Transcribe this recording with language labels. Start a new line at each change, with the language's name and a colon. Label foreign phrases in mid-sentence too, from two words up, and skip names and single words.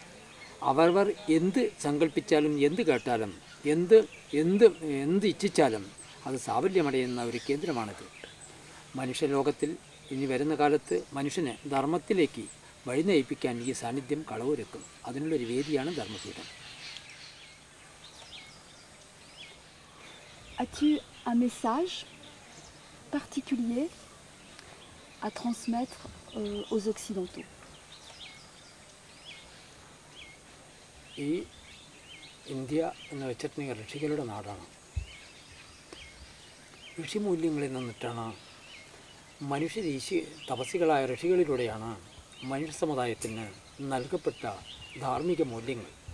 Malayalam: അവരവർ എന്ത് സങ്കല്പിച്ചാലും എന്ത് കേട്ടാലും എന്ത് ഇച്ഛിച്ചാലും അത് സാഫല്യമടയുന്ന ഒരു കേന്ദ്രമാണിത്. മനുഷ്യലോകത്തിൽ ഇനി വരുന്ന കാലത്ത് മനുഷ്യനെ ധർമ്മത്തിലേക്ക് വഴി നയിപ്പിക്കാൻ ഈ സാന്നിധ്യം കളവൊരുക്കും. അതിനുള്ളൊരു വേദിയാണ് ധർമ്മപീഠം.
French: As-tu un message particulier à transmettre aux Occidentaux?
Malayalam: ഈ ഇന്ത്യ എന്ന് വെച്ചിട്ടുണ്ടെങ്കിൽ ഋഷികളുടെ നാടാണ്. ഋഷിമൂല്യങ്ങളിൽ നിന്നിട്ടാണ് തപസ്സികളായ ഋഷികളിലൂടെയാണ് മനുഷ്യ സമുദായത്തിന് നൽകപ്പെട്ട ധാർമ്മിക മൂല്യങ്ങൾ.